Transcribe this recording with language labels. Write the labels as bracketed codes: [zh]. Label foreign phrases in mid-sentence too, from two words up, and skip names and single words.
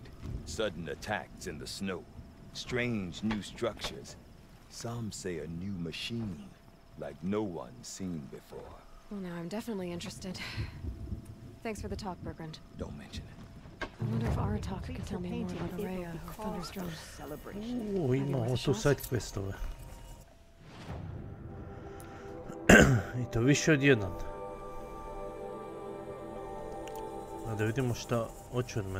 [en] Sudden attacks in the snow. Strange new structures. Some say a new machine, like no one's seen before. Well, now I'm definitely interested. Thanks for the talk, Bergrand. Don't mention it. I wonder if Aratak could tell me more about Araya or Thunderstrom. [sr] Imamo tu [en] side questove. [sr] I to više od jedan. A da vidimo šta hoće od mene.